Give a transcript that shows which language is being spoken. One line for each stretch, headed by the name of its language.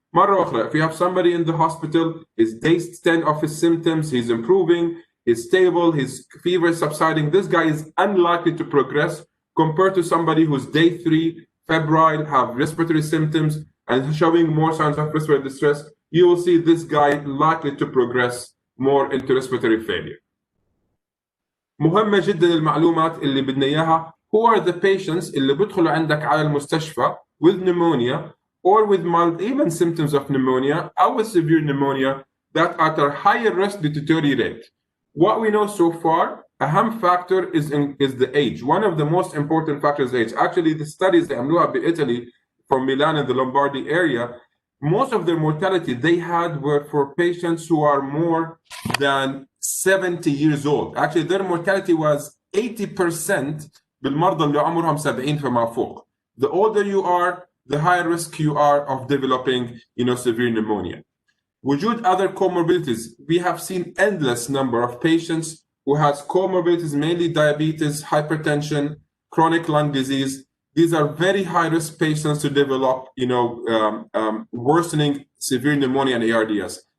Arabic: مرة أخرى,
English: if you have somebody in the hospital, is day 10 of his symptoms, he's improving, he's stable, his fever is subsiding, this guy is unlikely to progress compared to somebody who's day 3, febrile, have respiratory symptoms, and showing more signs of respiratory distress. You will see this guy likely to progress more into respiratory failure.
Arabic: مهمة جدا المعلومات اللي بدنا إياها.
English: Who are the patients
Arabic: اللي بدخلوا عندك على المستشفى
English: with pneumonia or with mild even symptoms of pneumonia or with severe pneumonia that are at a higher risk to deteriorate? What we know so far, أهم factor is the age. One of the most important factors is age. Actually, the studies that
Arabic: عملوها بإيطالي
English: from Milan and the Lombardy area, most of their mortality they had were for patients who are more than 70 years old. Actually, their mortality was 80%
Arabic: بالمرضى اللي عمرهم 70 فما فوق.
English: The older you are, the higher risk you are of developing, severe pneumonia. وجود other comorbidities, we have seen endless number of patients who has comorbidities, mainly diabetes, hypertension, chronic lung disease. These are very high-risk patients to develop, worsening severe pneumonia and ARDS.